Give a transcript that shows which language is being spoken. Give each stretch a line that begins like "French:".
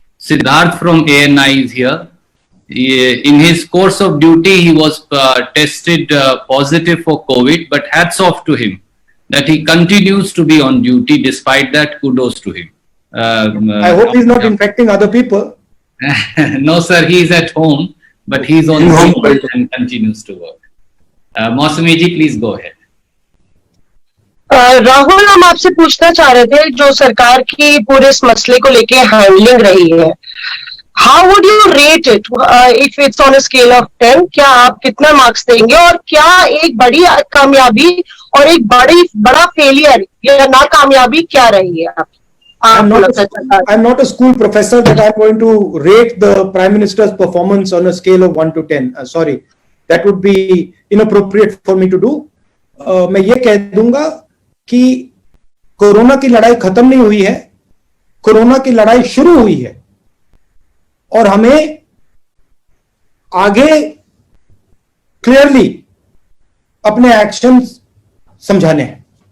English: Siddharth from ANI is here. In his course of duty, he was tested positive for COVID, but hats off to him that he continues to be on duty. Despite that, kudos to him. I hope he's not infecting other people. No, sir, he is at home, but he's on duty and continues to work. Mosmi ji, please go ahead.
Hindi: Rahul, हम आपसे पूछना चाह रहे थे जो सरकार की पूरे इस मसले को लेके हैंडलिंग रही है,
English: How would you rate it if it's on a scale of 10?
Hindi: क्या आप कितना मार्क्स देंगे और क्या एक बड़ी कामयाबी और एक बड़ा फेलियर या नाकामयाबी क्या रही है?
English: I'm not a school professor that I'm going to rate the Prime Minister's performance on a scale of 1 to 10. Sorry, that would be inappropriate for me to do.
Hindi: मैं ये कह दूंगा कि कोरोना की लड़ाई खत्म नहीं हुई है, कोरोना की लड़ाई शुरू हुई है और हमें आगे क्लियरली अपने एक्शंस समझाने हैं।